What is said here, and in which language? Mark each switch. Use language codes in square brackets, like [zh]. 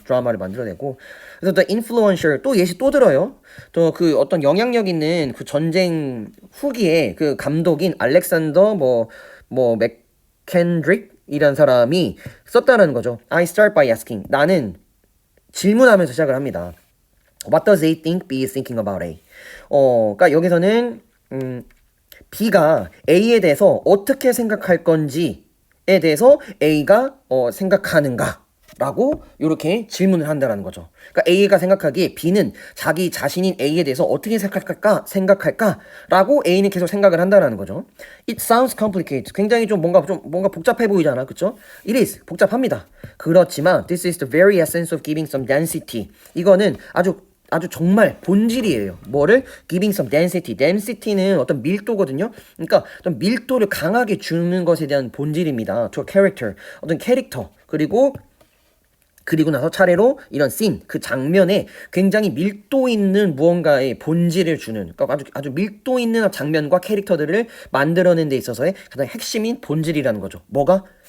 [ko] 드라마를 만들어내고 그래서 [en] the influential [ko] 또 예시 또 들어요. 또 그 어떤 영향력 있는 그 전쟁 후기에 그 감독인 알렉산더 뭐 맥켄드릭이란 사람이 썼다는 거죠. [en] I start by asking [ko] 나는 질문하면서 시작을 합니다. [en] What does A think B is thinking about A? [ko] 그러니까 여기서는 B가 A에 대해서 어떻게 생각할 건지에 대해서 A가 생각하는가? 라고 이렇게 질문을 한다는 거죠. 그러니까 A가 생각하기에 B는 자기 자신인 A에 대해서 어떻게 생각할까라고 A는 계속 생각을 한다는 거죠. [en] It sounds complicated. [ko] 굉장히 좀 뭔가 복잡해 보이잖아, 그렇죠? [en] It is [ko] 복잡합니다. 그렇지만 [en] this is the very essence of giving some density. [ko] 이거는 아주 정말 본질이에요. 뭐를? [en] Giving some density. [ko] density는 어떤 밀도거든요. 그러니까 어떤 밀도를 강하게 주는 것에 대한 본질입니다. [en] To a character. [ko] 어떤 캐릭터. 그리고 나서 차례로 이런 씬, 그 장면에 굉장히 밀도 있는 무언가의 본질을 주는, 그러니까 아주 밀도 있는 장면과 캐릭터들을 만들어낸 데 있어서의 가장 핵심인 본질이라는 거죠. 뭐가?